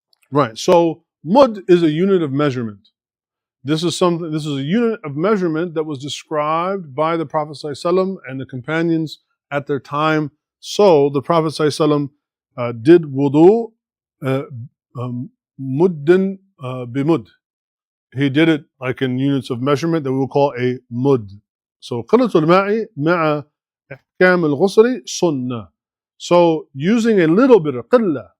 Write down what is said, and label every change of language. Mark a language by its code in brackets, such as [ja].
[en] Right, so mud is a unit of measurement. This is a unit of measurement that was described by the Prophet ﷺ and the companions at their time. So the Prophet ﷺ did wudu muddin bimud. He did it like in units of measurement that we will call a mud. [ar] So قلة الماء مع إحكام الغسل سنة. [en] So using a little bit of قلة.